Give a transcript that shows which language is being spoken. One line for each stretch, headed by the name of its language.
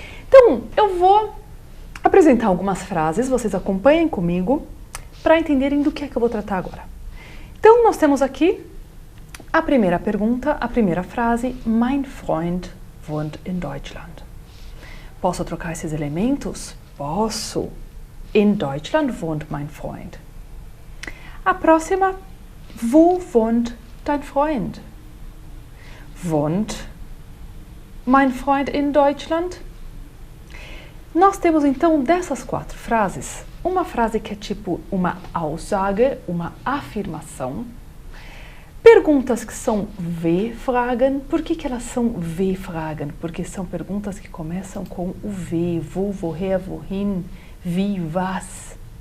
Portuguese: Então, eu vou apresentar algumas frases, vocês acompanhem comigo para entenderem do que é que eu vou tratar agora. Então, nós temos aqui a primeira pergunta, a primeira frase,
German: Mein Freund wohnt in Deutschland.
Portuguese: Posso trocar esses elementos? Posso.
German: In Deutschland wohnt mein Freund.
Portuguese: A próxima,
German: wo wohnt dein Freund? Wohnt mein Freund in Deutschland?
Portuguese: Nós temos então dessas quatro frases, uma frase que é tipo uma Aussage, uma afirmação. Perguntas que são W-Fragen. Por que elas são W-Fragen? Porque são perguntas que começam com o W, wo, woher, wohin, wie, was.